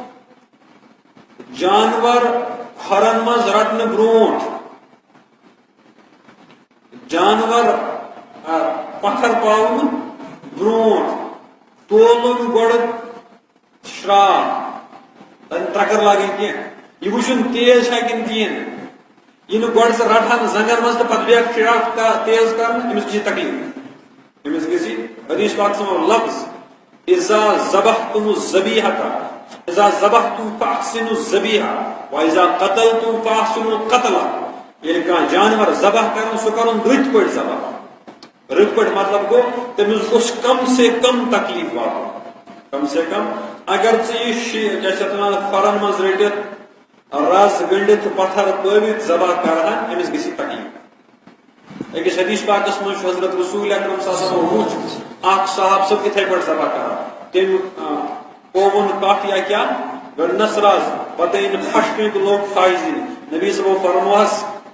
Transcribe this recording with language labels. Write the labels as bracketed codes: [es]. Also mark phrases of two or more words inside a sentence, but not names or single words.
[ks] جانور کھۄرن منٛز رٹنہٕ برونٛٹھ جانور پتھر پاونہٕ برونٛٹھ تولُن گۄڈٕ شرٛاکھ تتہِ ترکر لاگٕنۍ کینٛہہ یہ وٕچھُن تیز چھا کِنہٕ کِہیٖنۍ یہِ نہٕ گۄڈٕ ژٕ رٹہن زنگن منٛز تہٕ پتہٕ بیٚکھ شرٛاکھ تیز کرنہٕ أمِس گژھِ تکلیٖف أمِس گژھِ حدیث پاکس منٛز لفظ [ar] اذا ذبحتم الذبیحة اذا ذبحتم فاحسنوا الذبیحة واذا قتلتم فاحسنوا القتل [ks] ییٚلہِ کانٛہہ جانور ذبح کرن سُہ کرُن رٕتۍ پٲٹھۍ ذبح رٕتۍ پٲٹھۍ مطلب گوٚو تٔمِس گوٚژھ [ur] کم سے کم [ks] تکلیٖف واتُن [ur] کم سے کم [ks] اگر ژٕ یہِ کیٛاہ چھِ اتھ ونان کھۄرن منٛز رٔٹِتھ رز گٔنڈِتھ پتھر پٲوِتھ ذبح کرہن أمِس گژھِ تکلیٖف أکِس حدیث پاکس منٛز چھُ حضرت رسول اکرم [ar] صلی اللہ علیہ وسلم [ks] وٕچھ اکھ صحابہٕ صٲب یِتھٕے پٲٹھۍ ذبح کران تٔمۍ پووُن کٹھ یا کیٛاہ گٔنڈنس رز پتہٕ ییٚلہِ پھش پیٚیہِ تہٕ لوگ پھش دِنہِ نبی صٲبو فرموہس